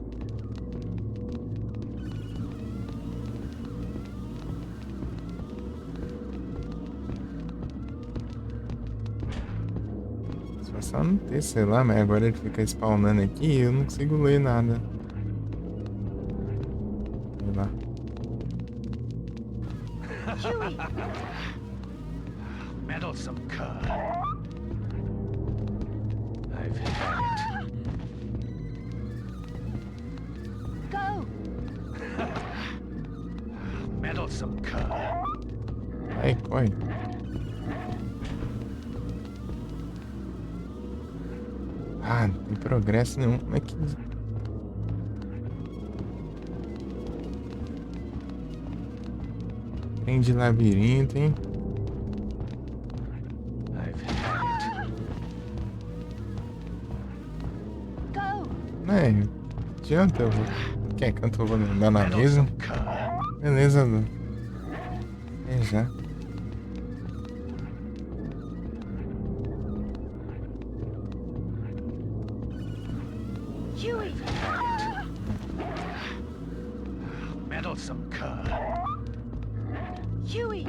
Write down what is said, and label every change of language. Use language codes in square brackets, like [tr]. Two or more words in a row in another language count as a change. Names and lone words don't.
[pt] Só não ter, sei lá, mas agora ele fica spawnando aqui e eu não consigo ler nada. Sei lá. [en] Huey! Meddlesome cur. I've had it. Go! Meddlesome cur. [pt] Ai, corre. Ah, não tem progresso nenhum. Como é que... Trem de labirinto, hein? [en] I've had it. Go! [pt] Não é, não adianta, eu vou... Quer canto eu vou andar na mesa? [en] Meddlesome cur. [pt] Beleza, Lu. É já. [en] Huey! Meddlesome cur. Huey!